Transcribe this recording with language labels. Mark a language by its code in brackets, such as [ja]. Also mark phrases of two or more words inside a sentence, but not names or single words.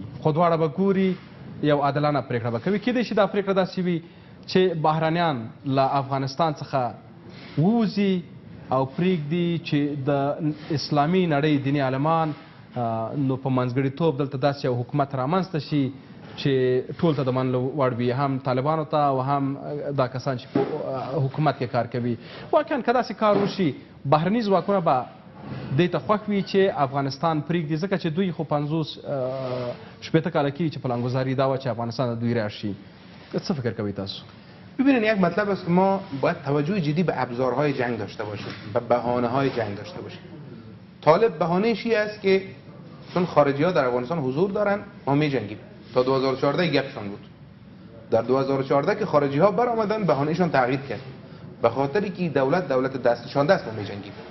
[ps] خو دواړه به ګوري، یو عادلانه پرېکړه به کوي. کیدای شي دا پرېکړه داسې وي چې بهرنیان له افغانستان څخه ووځي او پرېږدي چې د اسلامي نړۍ دیني عالمان نو په منځګړیتوب دلته داسې یو حکومت رامنځته شي چې ټول ته د منلو وړ وي، هم طالبانو ته او هم دا کسان چې په حکومت کې کار کوي. واقعا که داسې کار وشي، بهرني ځواکونه به دې ته خوښ وي چې افغانستان پرېږدي، ځکه چې دوی خو 50-60 کاله کېږي چې پلانګذاري دا وه چې افغانستان د دوی راشي. څه فکر کوي تاسو؟ [fa] ببینید، یک مطلب است که ما باید توجه جدی به ابزارهای جنگ داشته باشیم، به بهانه‌های جنگ داشته باشیم. طالب بهانه‌اش این است که چون خارجی‌ها در افغانستان حضور دارن ما می‌جنگیم. تا 2014 گپشون بود. در 2014 که خارجی‌ها برآمدن بهانه‌شون تغییر کرد، به خاطری که دولت دستشان دست ما می‌جنگیم.